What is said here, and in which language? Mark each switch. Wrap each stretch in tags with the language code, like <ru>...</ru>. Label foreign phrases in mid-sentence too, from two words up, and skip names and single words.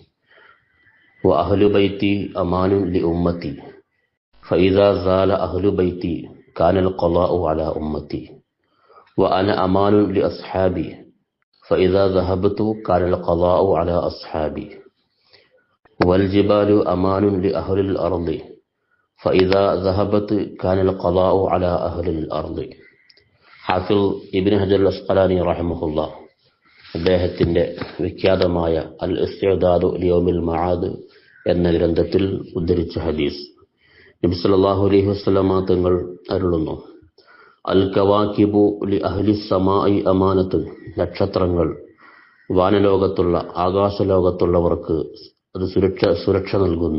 <ar>وأهل بيتي أمان لأمتي فإذا زال أهل بيتي كان القضاء على أمتي وأنا أمان لأصحابي فإذا ذهبت كان القضاء على أصحابي والجبال أمان لأهل الأرض فإذا ذهبت كان القضاء على أهل الأرض.</ar> <ml>ഹാഫിൽ ഇബ്നു ഹജർ അസ്ഖലാനി റഹിമഹുല്ലാ അദ്ദേഹത്തിന്റെ വിഖ്യാതമായ അൽ ഇസ്തിഅദാദു ലിയൗമിൽ മആദ് എന്ന ഗ്രന്ഥത്തിൽ ഉദ്ധരിച്ച ഹദീസ്, നബി</ml> <ar>صلى الله عليه وسلم</ar> <ml>തങ്ങൾ അരുളുന്നു:</ml> <ar>الكواكب لأهل السماء أمانة,</ar> <ml>നക്ഷത്രങ്ങൾ വാനലോകത്തുള്ള ആകാശലോകത്തുള്ളവർക്ക് അത് സുരക്ഷ നൽകുന്നു.</ml>